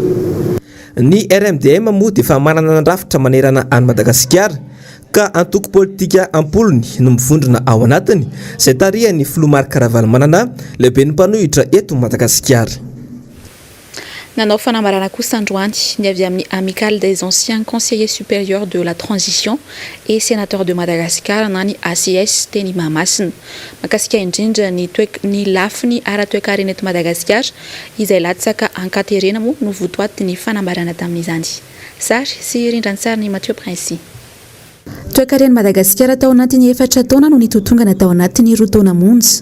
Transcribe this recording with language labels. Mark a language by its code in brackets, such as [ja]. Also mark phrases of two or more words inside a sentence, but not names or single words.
[mg] Ny RMDM moa dia efa manana nandrafitra manerana any Madagasikara ka antoko politika ampolony no mivondrona ao anatiny izay tarihany Filomarika Ravalomanana lehibe ny mpanohitra eto Madagasikara. Nanao fanambarana kosa androany ny avy amin'ny amicale des anciens conseillers supérieurs de la transition et sénateurs de Madagascar na ny ACS teny Mahamasina makasika indrindra ny lafiny ara-toekarena eto Madagasikara izay latsaka ankaterena moa no votoaty ny fanambarana tamin'izany. Sary sy rindran-tsary ny Mathieu Prince. Toekarena Madagasikara tao anatin'ny 4 taona no nitotongana tao anatin'ny 2 taona monja.